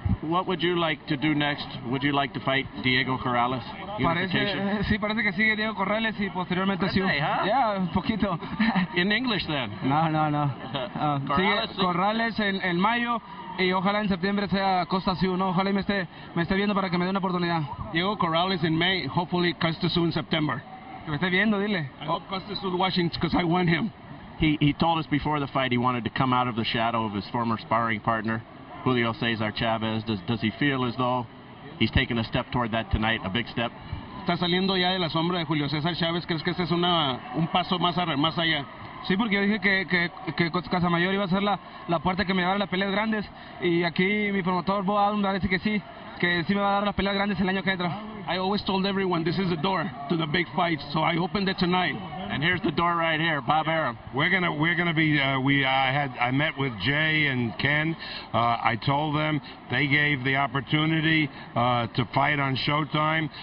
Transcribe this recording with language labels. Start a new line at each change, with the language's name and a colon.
English: What would you like to do next? Would you like to fight Diego Corrales?
Spanish: Parece que sigue Diego Corrales y posteriormente sí. Ya, un poquito.
English: In English then. No.
Spanish: Sigue Corrales en mayo y ojalá en septiembre sea Costa Sioux, ¿no? Ojalá me esté viendo para que me dé una oportunidad.
English: Diego Corrales in May, hopefully Costa Sioux in September. Que me esté viendo, dile. I hope Costa Sioux watching because I won him. He told us before the fight he wanted to come out of the shadow of his former sparring partner, Julio Cesar Chavez. Does he feel as though he's taken a step toward that tonight, a big step?
Spanish: Está saliendo ya de la sombra de Julio César Chávez. ¿Crees que este es un paso más allá? Sí, porque yo dije que Casamayor iba a ser la puerta que me llevara a las peleas grandes. Y aquí mi promotor, Bo Adam, dice que sí me va a dar las peleas grandes el año que entra.
English: I always told everyone this is the door to the big fights, so I opened it tonight. And here's the door right here, Bob Arum. We're gonna be. I met with Jay and Ken. I told them, they gave the opportunity to fight on Showtime.